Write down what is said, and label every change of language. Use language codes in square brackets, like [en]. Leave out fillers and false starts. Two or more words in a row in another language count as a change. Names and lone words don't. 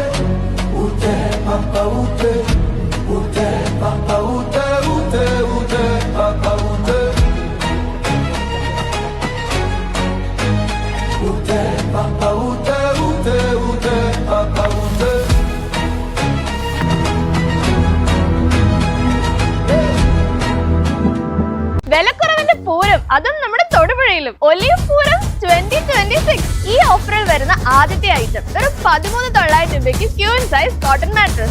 [fr] Où t'es papa, où t'es? Où t'es papa, où t'es? Où t'es, où t'es papa, où t'es? Où t'es papa, où t'es? Où t'es, où t'es papa, où t'es? [ml] വിലക്കുറവിന്റെ പൂരം, അതും നമ്മുടെ തൊടുപുഴയിലും. ഒലിവ് പൂരം 2026 ഈ ഓഫറിൽ വരുന്ന ആദ്യത്തെ ഐറ്റം വെറും 13,900 രൂപയ്ക്ക് [en] queen size cotton mattress.